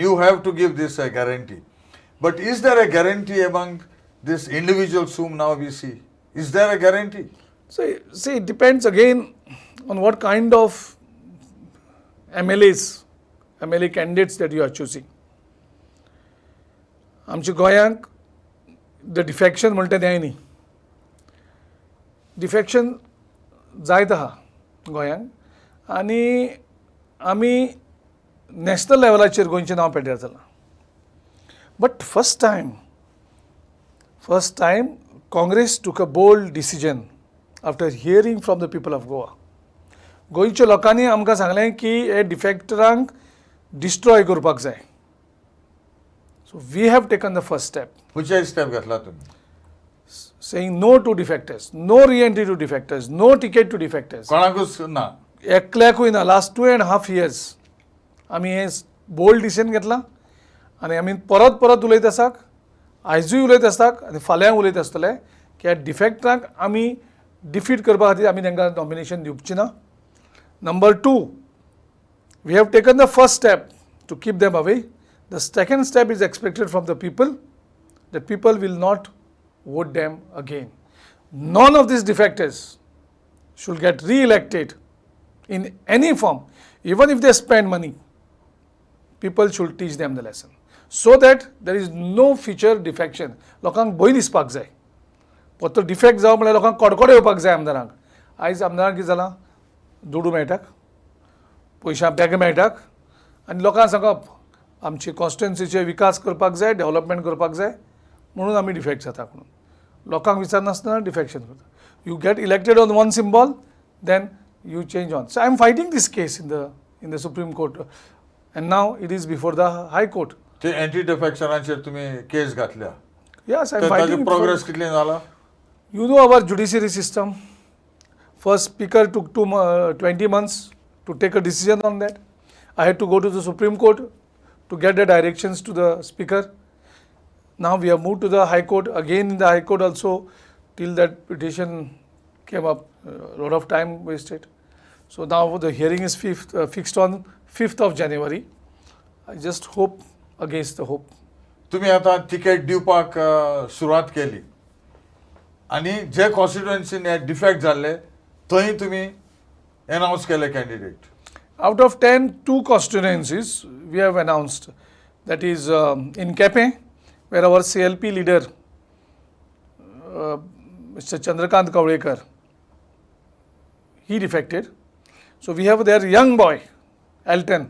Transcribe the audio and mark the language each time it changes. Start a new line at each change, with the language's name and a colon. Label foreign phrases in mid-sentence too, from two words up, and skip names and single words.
English: You have to give this a guarantee. But is there a guarantee among these individuals whom now we see? Is there a guarantee? So, see, it depends again on what kind of MLA candidates that you are choosing.
Konkani: आमच्या गोंयांक
English: the defection
Konkani: म्हणटा तें न्ही. डिफेक्शन जायत आहा गोंयांक आनी आमी नॅशनल लेवलाचेर गोंयचें नांव पेड्ड्यार जालां.
English: but first time Congress took a bold decision after hearing from the people of Goa.
Konkani: गोंयच्या लोकांनी आमकां सांगलें की हे डिफेक्टरांक डिस्ट्रॉय करपाक जाय.
English: So we have taken the first step. Which step
Konkani: घेतला तुम्ही?
English: Saying no to defectors, no re-entry to defectors, no ticket to defectors.
Konkani: कोणाकूच ना. एकल्याकूय ना.
English: Last 2.5 years
Konkani: आमी हे
English: bold decision
Konkani: घेतलां आनी आमी परत उलयत आसाक, आयजूय उलयत आसतात आनी फाल्यां उलयत आसतले की ह्या डिफेक्टरांक आमी डिफीट करपा खातीर आमी तांकां नॉमिनेशन दिवचें ना.
English: Number 2, we have taken the first step to keep them away. The second step is expected from the people, that people will not vote them again. None of these defectors should get re-elected in any form. Even if they spend money, people should teach them the lesson, so that there is no future defection.
Konkani: लोकांक भंय दिसपाक जाय. फक्त डिफेक्ट जावप म्हळ्यार लोकांक कडकडो येवपाक जाय आमदारांक. आयज आमदारांक कितें जालां? दुडू मेळटात, पयशा बॅग मेळटात आनी लोकांक सांगप आमची कॉन्स्टिट्युएन्सीचे विकास करपाक जाय, डेव्हलपमेंट करपाक जाय म्हणून आमी डिफेक्ट जाता म्हणून लोकांक विचारनासतना डिफेक्शन करता.
English: you get elected on one symbol, then you change on. So I am fighting this case in the Supreme Court, and now it is before the High Court.
Konkani: ते एंटी डिफेक्शनाचेर तुम्ही केस घातल्या
English: Yes, I am
Konkani: तर ताजी
English: fighting.
Konkani: प्रोग्रेस कितली जाला
English: You know our judiciary system. First speaker took 20 months to take a decision on that. I had to go to the Supreme Court to get the directions to the speaker. Now we have moved to the High Court. Again in the High Court also, till that petition came up, a lot of time wasted. So now the hearing is fixed on 5th of January. I just hope against the hope.
Konkani: तुम्ही आता तिकेट दिवपाक सुरवात केली आणि जे कॉन्स्टिट्युएन्सीन डिफेक्ट जाल्ले थंय तुम्ही अनाउन्स केले कॅन्डिडेट
English: Out of 10, 2 constituencies we have announced. That is in Kepe, where our CLP leader, Mr. Chandrakant Kavlekar, he defected. So we have their young boy, Alton.